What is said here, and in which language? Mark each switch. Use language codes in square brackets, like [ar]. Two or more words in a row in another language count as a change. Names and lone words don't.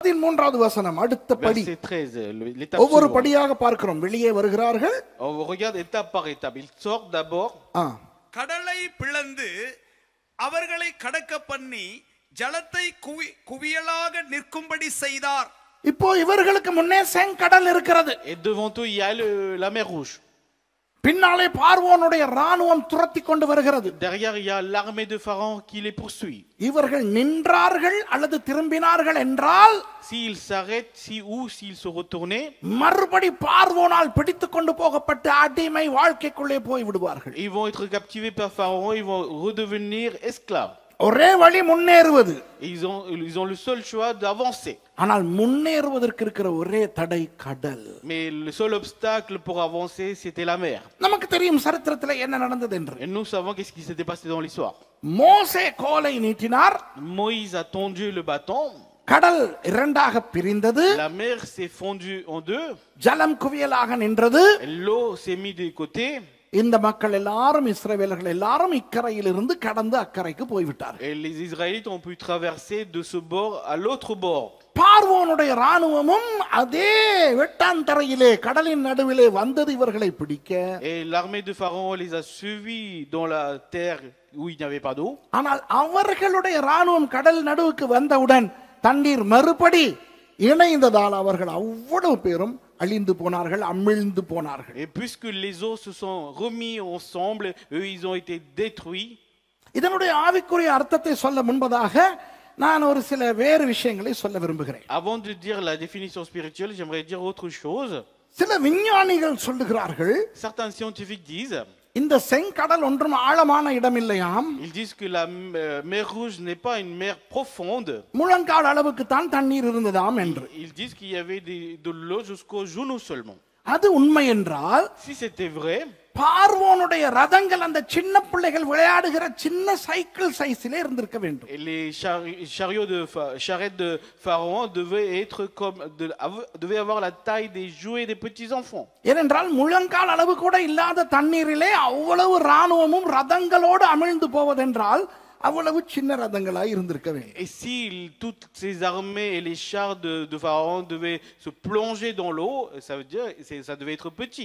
[ta] 13வது வசனம் அடுத்த படி. [fr] Verset 13, l'étape [ta] ஒவ்வொரு [fr] suivante. [ta] படியாக பார்க்கிறோம். வெளியே வருகிறார்கள். [fr] On regarde étape par étape. Ils sortent d'abord. [ta] கடலை பிளந்து அவர்களை கடக்க பண்ணி ஜலத்தை குவியலாக நிற்கும்படி செய்தார். இப்போ இவர்களுக்கு முன்னே செங்கடல் இருக்கிறது. [fr] Et devant eux, il y a la mer Rouge. [ta] பின்னாலே பார்வோனுடைய ராணுவம் துரத்தி கொண்டு வருகிறது. [fr] Derrière, il y a l'armée de Pharaon qui les poursuit. [ta] இவர்கள் நின்றார்கள் அல்லது திரும்பினார்கள் என்றால், [fr] S'ils s'arrêtent, s'ils se retournaient, [ta] மறுபடி பார்வோனால் பிடித்துக் கொண்டு போகப்பட்டு அடிமை வாழ்க்கைக்குள்ளே போய் விடுவார்கள். [fr] ils vont être captivés par Pharaon, ils vont redevenir esclaves. [ta] ஒரே வழி முன்னேறுவது. [fr] Ils ont le seul choix d'avancer. [ta] ஆனால் முன்னேறுவதற்கு இருக்கிற ஒரே தடை கடல். [fr] Mais le seul obstacle pour avancer, c'était la mer. [ta] நமக்கு தெரியும் சரித்திரத்தில் என்ன நடந்தது என்று. [fr] Et nous savons qu'est-ce qui s'était passé dans l'histoire. [ta] மோசே கோலை நீட்டினார். [fr] Moïse a tendu le bâton. [ta] கடல் இரண்டாக பிரிந்தது. [fr] La mer s'est fondue en deux. [ta] ஜலம் குவியலாக நின்றது. [fr] L'eau s'est mise de côté. [ta] இந்த மக்கள் எல்லாரும் இஸ்ரவேலர்கள் எல்லாரும் இக்கரையிலிருந்து கடந்து அக்கறைக்கு போய்விட்டார்கள். [fr] Et les Israélites ont pu traverser de ce bord à l'autre bord. [ta] பார்வோனுடைய ராணுவமும் அதே வெட்டாந்தரையிலே கடலின் நடுவிலே வந்தது இவர்களை பிடிக்க. [fr] Et l'armée de Pharaon les a suivis dans la terre où il n'y avait pas d'eau. [ta] ஆனால் அவர்களுடைய ராணுவம் கடல் நடுவுக்கு வந்தவுடன் தண்ணீர் மறுபடி இணைந்ததால் அவர்கள் அவ்வளவு பேரும் அழிந்து போனார்கள், அமிழ்ந்து போனார்கள். [fr] Et puisque les eaux se sont remis ensemble, eux ils ont été détruits. [ta] இதனுடைய ஆவிக்குரிய அர்த்தத்தை சொல்ல முன்பதாக நான் ஒரு சில வேறு விஷயங்களை சொல்ல விரும்புகிறேன். [fr] Avant de dire la définition spirituelle, j'aimerais dire autre chose. [ta] சில விஞ்ஞானிகள் சொல்லுகிறார்கள், [fr] Certains scientifiques disent, [ta] இந்த செங்கடல் ஒன்றும் ஆழமான இடம் இல்லையாம். [fr] ils disent que la mer Rouge n'est pas une mer profonde. [ta] முழங்கால் அளவுக்கு தான் தண்ணீர் இருந்ததாம் என்று. [fr] Ils disent qu'il y avait de l'eau jusqu'au genou seulement. [ta] அது உண்மை என்றால், [fr] Si c'était vrai, [ta] பார்வோனுடைய ரதங்கள் அந்த சின்ன பிள்ளைகள் விளையாடுகிற சின்ன சைக்கிள் சைஸிலே இருந்திருக்க வேண்டும். [fr] les charrettes de Pharaon devaient avoir la taille des jouets des petits enfants. [ta] ஏனென்றால் முழங்கால் அளவு கூட இல்லாத தண்ணீரிலே அவ்வளவு ராணுவமும் ரதங்களோடு அமிழ்ந்து போவதென்றால் அவ்வளவு சின்ன ரதங்களாய் இருந்திருக்க வேண்டும். [fr] Et si toutes ces armées et les chars de Pharaon devaient se plonger dans l'eau, ça veut dire ça devait être petit.